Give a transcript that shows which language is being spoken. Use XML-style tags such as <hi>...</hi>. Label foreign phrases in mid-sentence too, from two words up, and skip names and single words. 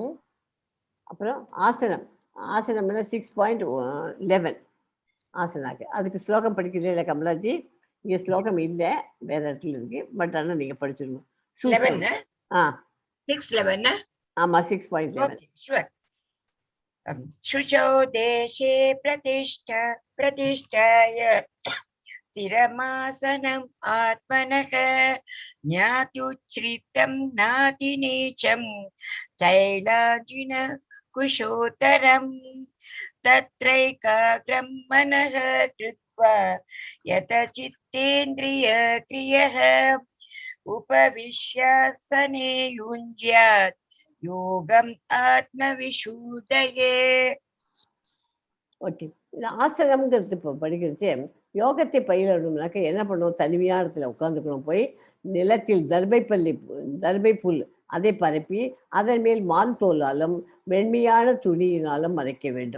<ta>அப்புறம் ஆசனம். ஆசனம்னா 6.11 ஆசனாக்கு. அதுக்கு ஸ்லோகம் படிக்கிறீங்க இல்லை கமலாஜி? இங்கே ஸ்லோகம் இல்லை, வேற இடத்துல இருக்கு. பட் ஆனால் நீங்க படிச்சிருங்க. ஆமா 6.11.</ta> <sa>शुचौ देशे प्रतिष्ठाय स्थिरमासनम् आत्मनः ज्ञात्युच्छ्रितं नातिनीचं चैलाजिन कुशोत्तरम् तत्रैकाग्रं मनः कृत्वा यतचित्तेन्द्रियक्रियः उपविश्यासने युञ्ज्यात् योगम् आत्मविशुद्धये.</sa> <ta>ஓகே, இந்த ஆசனம்ங்கிறது இப்போ படிக்கிறது யோகத்தை பயிலணும்னாக்க என்ன பண்ணுவோம்? தனிமையான இடத்துல உட்காந்துக்கணும். போய் நிலத்தில் தர்பை புல் அதை பரப்பி அதன் மேல் மான் தோலாலும் வெண்மையான துணியினாலும் மறைக்க வேண்டும்.</ta>